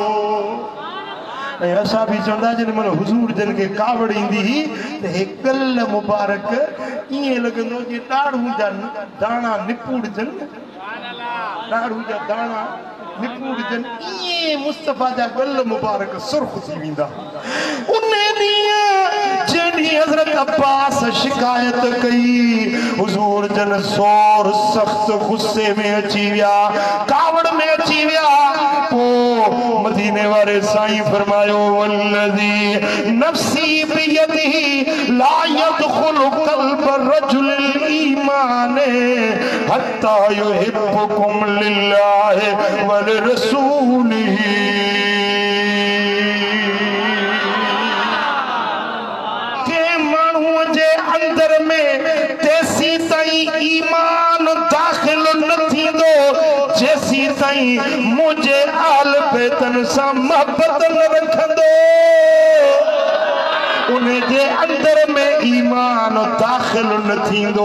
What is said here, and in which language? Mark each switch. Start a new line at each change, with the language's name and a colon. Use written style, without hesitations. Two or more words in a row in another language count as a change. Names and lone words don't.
Sindhi: असा भी चवंदा जेॾीमहिल हुजूर जन के कावड़ ईंदी त हे गल मुबारक ईअं लॻंदो जे ॾाढ़ूं जा दाणा निपूड़जनि ॾाढ़ू जा दाणा निपूड़जनि ईअं मुस्तफ़ा जा गल मुबारक सुर्ख थी वेंदा। उन ॾींहुं जॾहिं हज़रत अब्बास शिकायत कई हुजूर जन ज़ोर सख़्त गुस्से में अची विया कावड़ में अची विया पो मदीने वाले साईं फरमायो
Arabic: والذي نفسي بيده لا يدخل قلب رجل الإيمان حتى يحبكم لله ولرسوله.
Sindhi: के माण्हूअ जे अंदर में तेसी ताईं ईमान दाख़िल न थींदो जेसी ताईं मुझे आल बैतन सां मोहब्बत न रखंदो उन जे अंदर में ईमान दाख़िल न थींदो।